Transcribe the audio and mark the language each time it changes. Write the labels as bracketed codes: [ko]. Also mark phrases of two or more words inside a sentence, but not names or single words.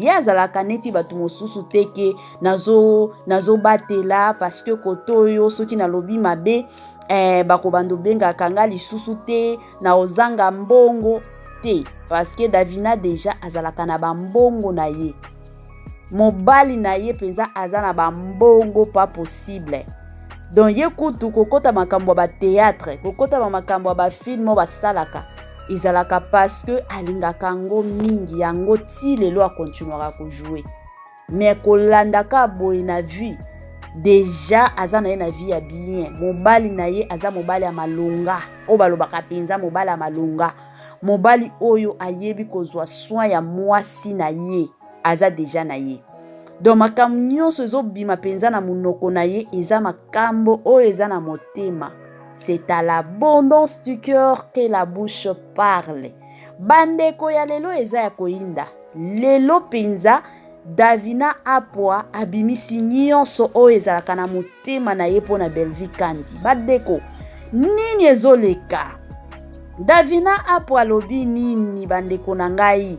[ln] Ye azalaka neti batu mosusu te ke nazo batela [fr] parce que [ln] kotoyo soki nalobi mabe bako bando benga kanga lisusu te na ozanga mbongo te [fr] parce que [ln] Davina déjà azalaka na ba mbongo na ye. Mobali na ye penza azana ba mbongo [fr] pas possible. [ln] Donc ye kutu kokota makambo ba théâtre, kokota makambo ba film ba salaka. Izalaka [fr] parce que [ln] alingaka ngo mingi yango ti lelo a continuera ko jouer. Mais kolandaka boy na vie. Déjà azana na vie ya bien. Mobali na ye aza mobali ya malonga. O balobaka penza mobali ya malonga. Mobali oyo ayebi kozwa soin ya mwasi na ye. Aza déjà na ye. Donc makambo nyonso ezobima penza na munoko na ye eza makambo o eza na motema. [fr] C'est à l'abondance du cœur que la bouche parle. [ln] Bandeko ya lelo eza ya koinda. Lelo penza Davina Apwa abimisi nyonso o ezalaka na motema na ye pona Belvi Kandi. Bandeko nini ezoleka? Davina Apwa lobi nini bandeko na ngai?